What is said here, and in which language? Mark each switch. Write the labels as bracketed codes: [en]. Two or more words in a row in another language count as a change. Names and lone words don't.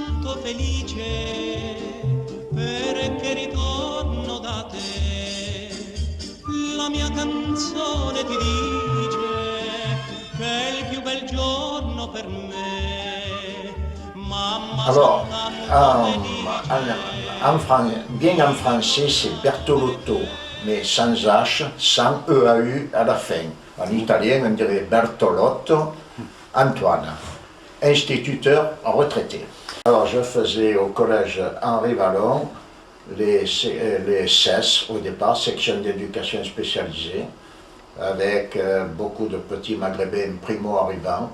[it] vivo felice perché ritorno da te. La mia canzone ti dice che è il più bel giorno per me. Mamma [fr] Alors, [it] santa molto felice. [fr] bien en français, c'est Bertolotto, mais sans H, sans EAU à la fin. En italien, on dirait Bertolotto Antoine, instituteur retraité. Alors, je faisais au collège Henri Vallon les SES au départ, section d'éducation spécialisée, avec beaucoup de petits maghrébins primo-arrivants.